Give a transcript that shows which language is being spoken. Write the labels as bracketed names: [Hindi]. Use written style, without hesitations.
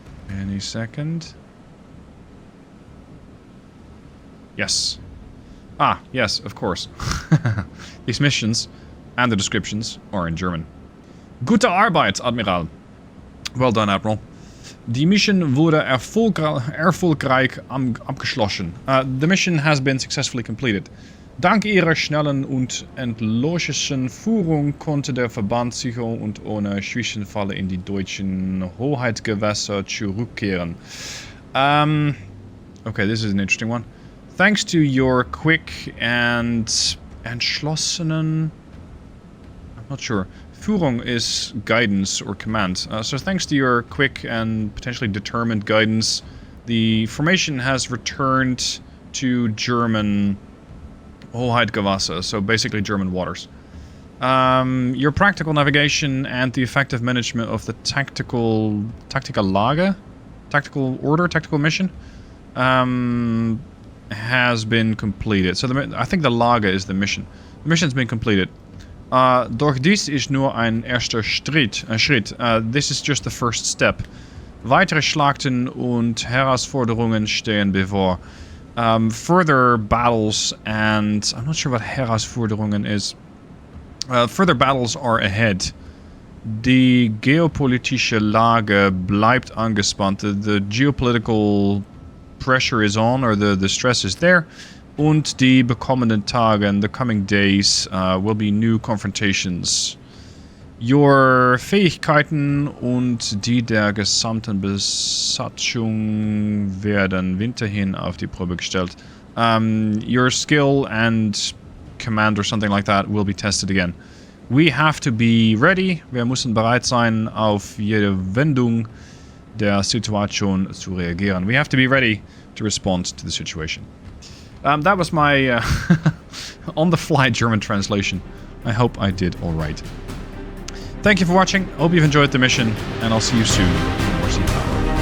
[English] Any second. Yes. Ah, yes, of course. These missions and the descriptions are in German. [German] Gute Arbeit, Admiral. [English] Well done, Admiral. [German] Die Mission wurde erfolgreich abgeschlossen. [English] The mission has been successfully completed. [German] Dank ihrer schnellen und entlogischen Führung konnte der Verband sicher und ohne Zwischenfälle in die deutschen Hoheitsgewässer zurückkehren. [English] Okay, this is an interesting one. Thanks to your quick and entschlossenen... I'm not sure. Führung is guidance or command. So thanks to your quick and potentially determined guidance, the formation has returned to German Hoheitsgewässer, so basically German waters. Your practical navigation and the effective management of the tactical Lage, tactical order, tactical mission, has been completed. So I think the Lage is the mission. The mission's been completed. [German] Doch dies ist nur ein erster Schritt. [English] This is just the first step. [German] Weitere Schlachten und Herausforderungen stehen bevor. [English] Further battles and... I'm not sure what Herausforderungen is. Further battles are ahead. [German] Die geopolitische Lage bleibt angespannt. [English] The geopolitical pressure is on, or the stress is there. [German] Und die bekommenden Tage, [English] and the coming days, will be new confrontations. [German] Your Fähigkeiten und die der gesamten Besatzung werden weiterhin auf die Probe gestellt. [English] Your skill and command or something like that will be tested again. We have to be ready. [German] Wir müssen bereit sein, auf jede Wendung der Situation zu reagieren. [English] We have to be ready to respond to the situation. That was my on-the-fly German translation. I hope I did alright. Thank you for watching, hope you've enjoyed the mission, and I'll see you soon for more sea power.